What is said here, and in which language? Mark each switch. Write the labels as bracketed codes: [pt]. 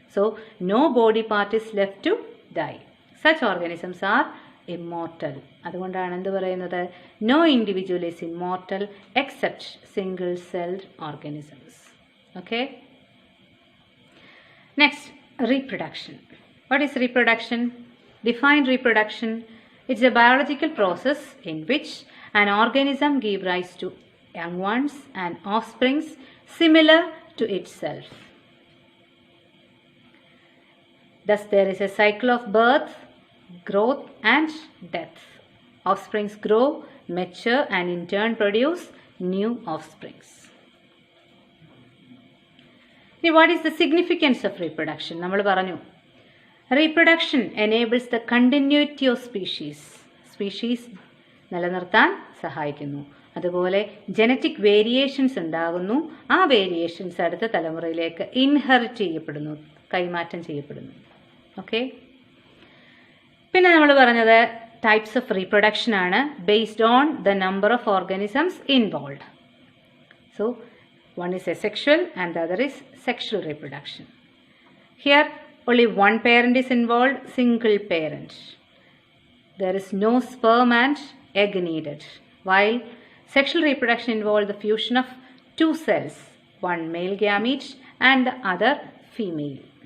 [en] So no body part is left to die. Such organisms are immortal. [ml] അതുകൊണ്ടാണ് എന്ത് പറയുന്നത്? [en] No individual is immortal except single celled organisms. Okay. Next, reproduction. What is reproduction? Define reproduction. It's a biological process in which an organism gives rise to young ones and offsprings similar to itself. Thus there is a cycle of birth, growth and death. Offsprings grow, mature and in turn produce new offsprings. ഇനി what is the significance of reproduction? [ml] നമ്മൾ പറഞ്ഞു [en] reproduction enables the continuity of species [ml] നിലനിർത്താൻ സഹായിക്കുന്നു. അതുപോലെ genetic variations ഉണ്ടാകുന്നു. ആ variations അടുത്ത തലമുറയിലേക്ക് ഇൻഹെറിറ്റ് ചെയ്യപ്പെടുന്നു, കൈമാറ്റം ചെയ്യപ്പെടുന്നു. [en] okay, [ml] പിന്നെ നമ്മൾ പറഞ്ഞത് [en] Types of reproduction ആണ് based on the number of organisms involve. So one is asexual and the other is sexual reproduction. Here only one parent is involved, single parent. There is no sperm and egg needed. While sexual reproduction involves the fusion of two cells, one male gamete and the other female.